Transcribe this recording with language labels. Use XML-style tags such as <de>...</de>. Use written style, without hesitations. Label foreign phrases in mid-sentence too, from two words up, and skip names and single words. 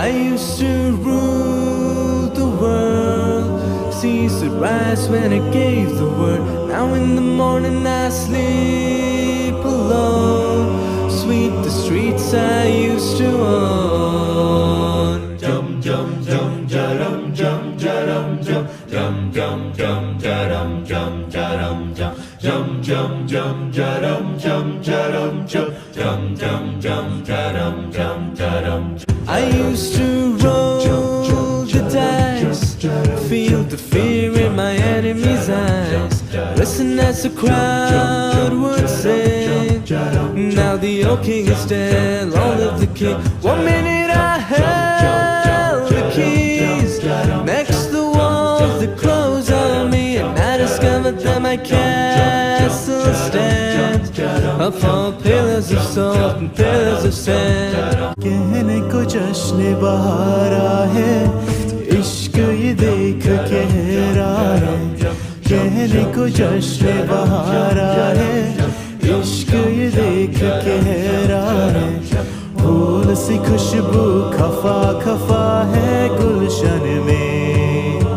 <en>used to rule the world. Seas would rise when I gave the word. Now in the morning I sleep alone. Sweep the streets I used to own. Jum jum jum jarum jum jarum jum jum jum jum jarum jum jarum jum jum jum jum jarum jum jarum jum jum jum jum jarum jum jarum. I used to roll the dice, feel the fear in my enemy's eyes. Listen as the crowd would sing. Now the old king is dead, all of the king. 1 minute I held the keys. Next the walls that close on me, and I discovered that my castle stands upon pillars of salt and pillars of sand.</en> <hi>कहने को जश्न बहारा है, इश्क ये देख कह रहा है. कहने को जश्न बहारा है, इश्क ये देख कह रहा है. फूल सी खुशबू खफा खफा है गुलशन में.</hi>